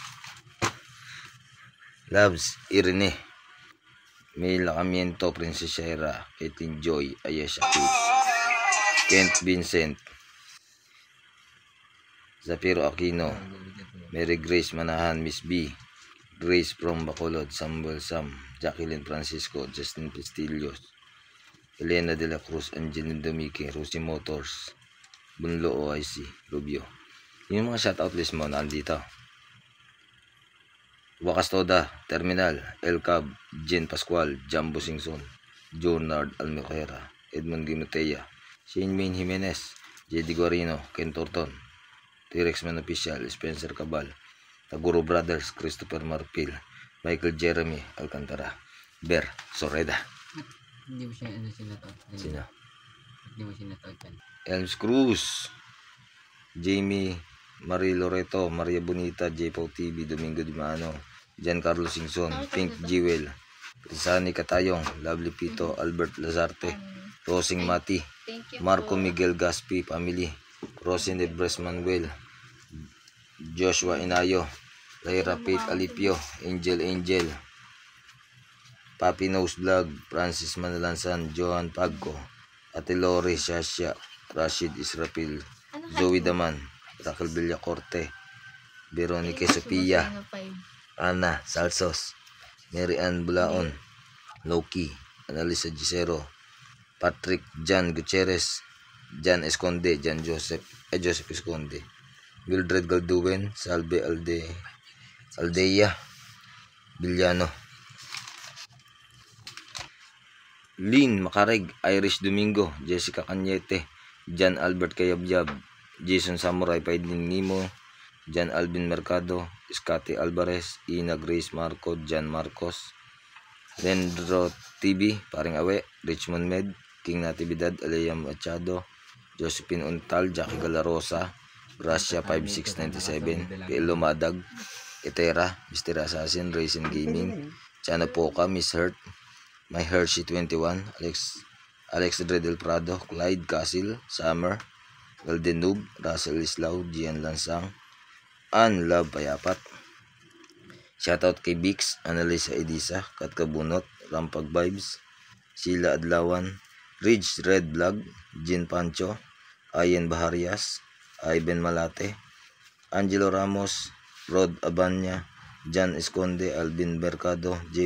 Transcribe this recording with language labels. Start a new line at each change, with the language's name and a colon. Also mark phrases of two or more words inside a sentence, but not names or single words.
Filipino: Loves, Irene, May Lacamiento, Princess Shaira, Caitlin Joy, Ayesha Kids, Kent Vincent, Zafiro Aquino, Mary Grace Manahan, Miss B, Grace from Bacolod, Samuel Sam, Jacqueline Francisco, Justin Pistillos, Elena de la Cruz, Angelina Domique, Rosie Motors, Bunlo OIC, Rubio. Yung mga shoutout list mo nandito. Wakas Toda, Terminal, El Cab, Jen Pascual, Jambo Singson, Jonard Almejera, Edmond Gimuteya, Shane Main Jimenez, JD Guarino, Ken Torton, T-Rex Man Official, Spencer Cabal, Taguro Brothers, Christopher Marpil, Michael Jeremy Alcantara, Ber Soreda. Hindi mo siya sinatot. Sino? Hindi mo sinatot. Elms Cruz, Jamie Marie Loreto, Maria Bonita, J-Pau TV, Domingo Dimano, Giancarlo Singson, Pink Jewel, Prisani Katayong, Lovely Pito, Albert Lazarte, Rosing Mati, Marco Miguel Gaspi Family, Rosin de Bres Manuel, Joshua Inayo, Lyra Pate Alipio, Angel, Papi Nose Vlog, Francis Manalansan, Johan Pagco, Ate Lori, Shasha, Rashid Israfil, Zoe Daman, Raquel Villacorte, Veronica Sofia, Ana Salsos, Mary Ann Bulaon, Loki, Analisa Gisero, Patrick Jan Gutierrez, Jan Esconde, Joseph Esconde, Mildred Galduwen, Salve Aldea, Villano, Lynn Macareg, Irish Domingo, Jessica Cañete, Jan Albert Kayabyab, Jason Samurai, Paidin Nimo, Jan Alvin Mercado, Scotty Alvarez, Ina Grace Marco, Jan Marcos, Lendro TV, Paring Awe, Richmond Med, King Natividad, Alea Machado, Josephine Untal, Jackie Galarosa, Gracia 5697, Pelo Madag, Etera, Mr. Assassin, Racing Gaming, Chana Poca, Miss Hurt, My Hershey 21, Alex Dredel Prado, Clyde Castle, Summer, Golden Noob, Russell Islao, Gian Lansang, Ann Love Payapat. Shoutout kay Bix, Annalisa Edisa, Kat Kabunot, Rampag Vibes, Sheila Adlawan, Ridge Red Vlog, Jin Pancho, Ayen Baharias, Ivan Malate, Angelo Ramos, Rod Abanya, Jan Esconde, Alvin Mercado, J.